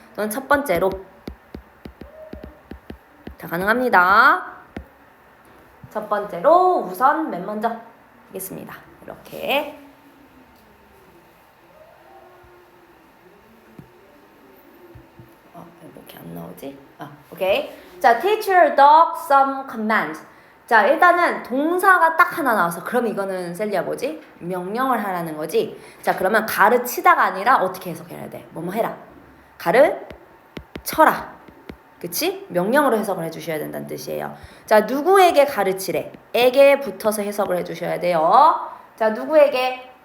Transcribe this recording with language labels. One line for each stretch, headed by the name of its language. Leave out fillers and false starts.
Korean: 또는 첫 번째로 다 가능합니다. 첫 번째로 우선 맨 먼저 하겠습니다. 이렇게 이렇게 안 나오지? 오케이.
English: 자, teach your dog some commands.
Korean: 자, 일단은 동사가 딱 하나 나와서 그럼 이거는 셀리야 뭐지? 명령을 하라는 거지. 자, 그러면 가르치다가 아니라 어떻게 해석해야 돼? 뭐뭐 해라. 가르쳐라. 그치? 명령으로 해석을 해주셔야 된다는 뜻이에요. 자, 누구에게 가르치래? 에게 붙어서 해석을 해주셔야 돼요. 자, 누구에게?